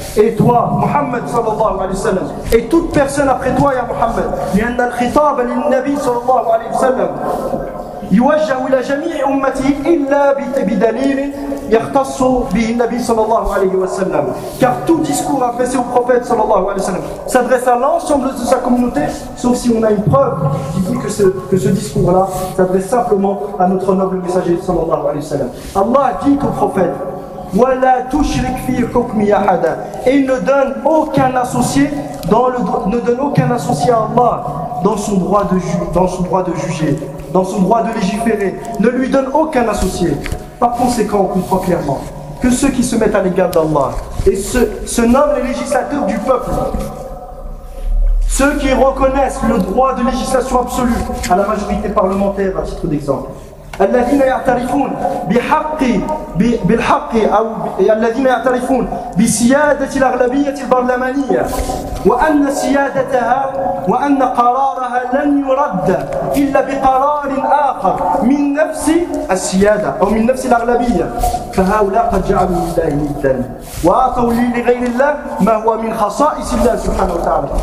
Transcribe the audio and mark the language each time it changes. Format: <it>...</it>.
<fr>Et toi, Muhammad sallallahu alayhi wa sallam, et toute personne après toi,</fr> <ar>ya Muhammad, لِأَنَّ الْخِطَابَ لِلنَّبِي sallallahu alayhi wa sallam يوجه إلى جميع أمته إلا بدليل يختص به النبي صلى الله عليه وسلم.</ar> <fr>Car tout discours adressé au prophète</fr> <ar>صلى الله عليه وسلم</ar> <fr>s'adresse à l'ensemble de sa communauté, sauf si on a une preuve qui dit que ce discours-là s'adresse simplement à notre noble messager صلى الله عليه وسلم. Allah dit au prophète</fr> <ar>ولا تشرك في حكم أحد.</ar> <fr>Et ne donne aucun associé dans le ne donne aucun associé à Allah dans son droit de juger. Dans son droit de légiférer, ne lui donne aucun associé. Par conséquent, on comprend clairement que ceux qui se mettent à l'égard d'Allah et se nomment les législateurs du peuple, ceux qui reconnaissent le droit de législation absolue à la majorité parlementaire, à titre d'exemple,</fr> <ar>الذين يعترفون بحق بالحق أو الذين يعترفون بسيادة الأغلبية البرلمانية وأن سيادتها وأن قرارها لن يرد إلا بقرار آخر من نفس السيادة أو من نفس الأغلبية فهؤلاء قد جعلوا لله ندا وأعطوا لغير الله ما هو من خصائص الله سبحانه وتعالى.</ar>